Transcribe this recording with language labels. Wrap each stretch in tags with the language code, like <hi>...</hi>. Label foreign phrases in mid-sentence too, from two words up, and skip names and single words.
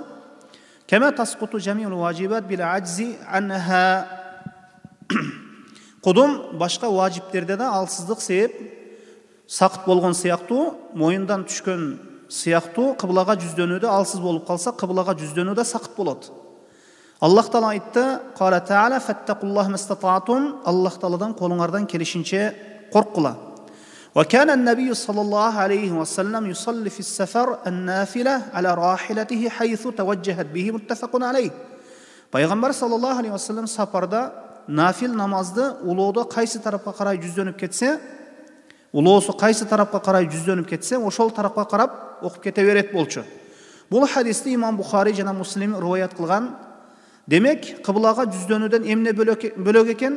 <ar>كما تسقط جميع الواجبات بالعجز عنها.</ar> <ky>Кудум башка важиптерде да алсыздык себеп сакыт болгон сыяктуу, моюндан түшкөн сыяктуу, кыблага жүздөнүүдө алсыз болуп калса, кыблага жүздөнүүдө сакыт болот. Аллах Таала айтты:</ky> <ar>"قال تعالى فاتقوا الله ما استطعتم."</ar> <ky>Аллах Тааладан колуңардан келишинче коркула.</ky> <ar>وكان النبي صلى الله عليه وسلم يصلي في السفر النافلة على راحلته حيث توجهت به متفق عليه.</ar> <ky>Пайгамбар саллаллаху алейхи ва саллям сапарда нафил намазды улоодо кайсы тарапка карай жүздөнүп кетсе, улоосу кайсы тарапка карай жүздөнүп кетсе, ошол тарапка карап окуп кете берет болчу. Бул хадисти имам Бухари жана Муслим риваят кылган. Демек, кыблага жүздөнүүдөн эмне бөлөк экен?</ky>